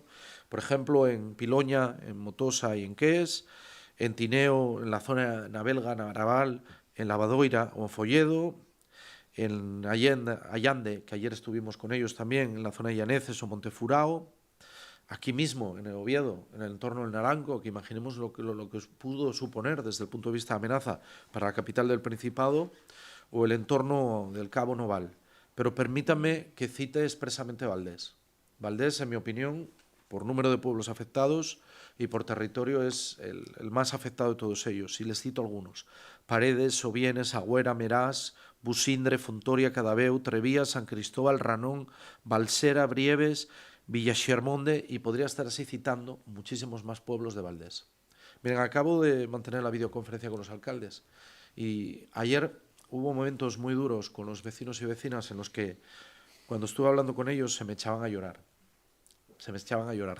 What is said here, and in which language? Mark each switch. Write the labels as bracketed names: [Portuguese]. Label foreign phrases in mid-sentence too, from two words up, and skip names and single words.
[Spanish] Por ejemplo, en Piloña, en Motosa y en Ques, en Tineo, en la zona de Nabelga, Naraval, en Lavadoira o en Folledo, en Allande, que ayer estuvimos con ellos también, en la zona de Llaneces o Montefurao, aquí mismo, en el Oviedo, en el entorno del Naranco, que imaginemos lo que pudo suponer desde el punto de vista de amenaza para la capital del Principado, o el entorno del Cabo Noval. Pero permítanme que cite expresamente Valdés. Valdés, en mi opinión, por número de pueblos afectados y por territorio, es el más afectado de todos ellos. Y les cito algunos: Paredes, Sobienes, Agüera, Merás, Busindre, Fontoria, Cadabeu, Trevía, San Cristóbal, Ranón, Balsera, Brieves, Villaxermonde, y podría estar así citando muchísimos más pueblos de Valdés. Miren, acabo de mantener la videoconferencia con los alcaldes y ayer hubo momentos muy duros con los vecinos y vecinas en los que cuando estuve hablando con ellos se me echaban a llorar. Se me echaban a llorar.